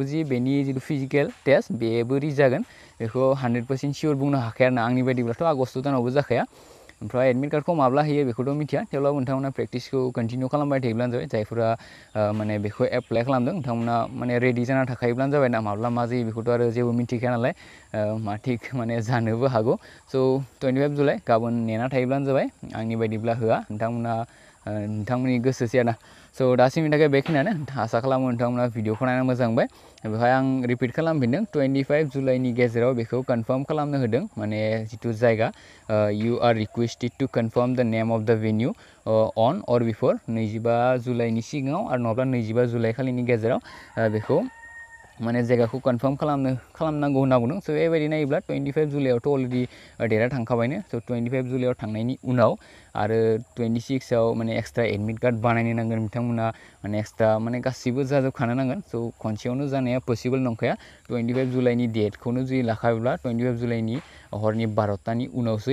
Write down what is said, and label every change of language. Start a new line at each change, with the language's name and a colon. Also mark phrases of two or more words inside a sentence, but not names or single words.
Bodo: जि बेनि जिथु फिजिकेल टेस्ट बेबो रिच जागोन बेखौ 100% सियर बुंनो हाखाया आरोना आंनि बायदिब्लाथ' आगस्ट दानावबो जाखाया ओमफ्राय
English: admit cardखौ
Bodo: माब्ला होयो बेखौथ' मिथिया थेवब्लाबो नोंथांमोना प्रेक्टिसखौ कन्टिनिउ खालामबाय थायोब्लानो जाबाय जायफोरा माने बेखौ एप्लाइ खालामदों नोंथांमोना माने रेडि जाना थाखायोब्लानो जाबाय ना माब्ला मा जायो बेखौथ' आरो जेबो मिथिखाया नालाय मा थिग माने जानोबो हागौ स' 25 जुलाइ गाबोन नेना थायोब्लानो जाबाय आंनि बायदिब्ला होआ नोंथांमोननि गोसोसै आरोना स' दासिमनि थाखाय बेखिनियानो आसा खालामो नोंथांमोना भिडिअखौ नायना मोजां मोनबाय बेवहाय आं रिपिट खालामफिनदों 25 जुलाइनि गेजेराव बेखौ कनफार्म खालामनो होदों माने जिथु जायगा
English: you are requested to confirm the name of the venue on or before
Bodo: 25 जुलाइनि सिगाङाव आरो नङाब्ला 25 जुलाइ खालिनि गेजेराव बेखौ माने जायगाखौ कनफार्म खालामनांगौ होनना बुंदों स' बेबायदि नायोब्ला 25 जुलाइयावथ'
English: already dateआ
Bodo: थांखाबायनो स' 25 जुलाइयाव थांनायनि उनाव आरो 26आव माने
English: extra admit card
Bodo: बानायनो नांगोन बिथांमोना माने एक्सट्रा माने गासिबो जाजोबखानो नांगोन स' खनसेयावनो जानाया पसिबल नंखाया 25 जुलाइनि डेटखौनो जुदि लाखायोब्ला 25 जुलाइनि हरनि 12टानि उनावसो